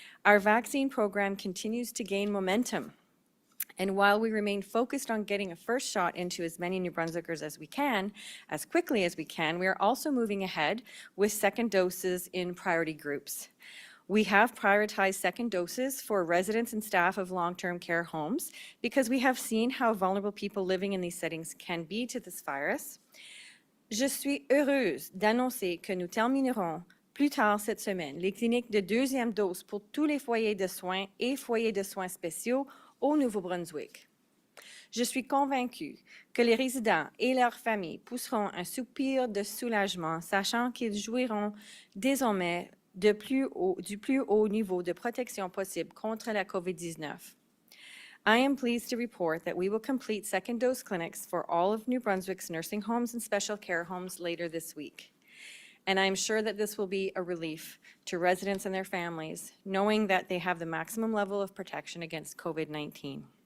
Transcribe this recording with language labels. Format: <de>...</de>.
<en>Our vaccine program continues to gain momentum. And while we remain focused on getting a first shot into as many New Brunswickers as we can, as quickly as we can, we are also moving ahead with second doses in priority groups. We have prioritized second doses for residents and staff of long-term care homes because we have seen how vulnerable people living in these settings can be to this virus.</en> <fr>Je suis heureuse d'annoncer que nous terminerons plus tard cette semaine les cliniques de deuxième dose pour tous les foyers de soins et foyers de soins spéciaux au Nouveau-Brunswick. Je suis convaincue que les résidents et leurs familles pousseront un soupir de soulagement, sachant qu'ils jouiront désormais du plus haut niveau de protection possible contre la COVID-19.</fr> <en>I am pleased to report that we will complete second dose clinics for all of New Brunswick's nursing homes and special care homes later this week. And I'm sure that this will be a relief to residents and their families, knowing that they have the maximum level of protection against COVID-19.</en>